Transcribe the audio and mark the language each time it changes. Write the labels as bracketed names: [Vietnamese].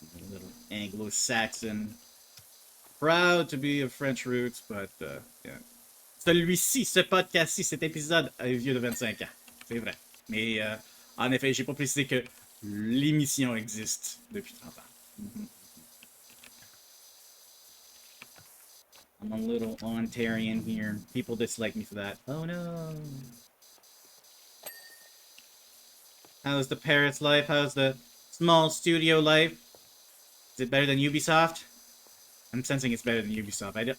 [English] Little Anglo-Saxon. Proud to be of French roots, but yeah. [French] Celui-ci, ce podcast-ci, cet épisode est vieux de 25 ans. C'est vrai. Mais en effet, j'ai pas précisé que l'émission existe depuis 30 ans. [English] I'm a little Ontarian here. People dislike me for that. Oh no. How's the parrot's life? How's the small studio life? Is it better than Ubisoft? I'm sensing it's better than Ubisoft.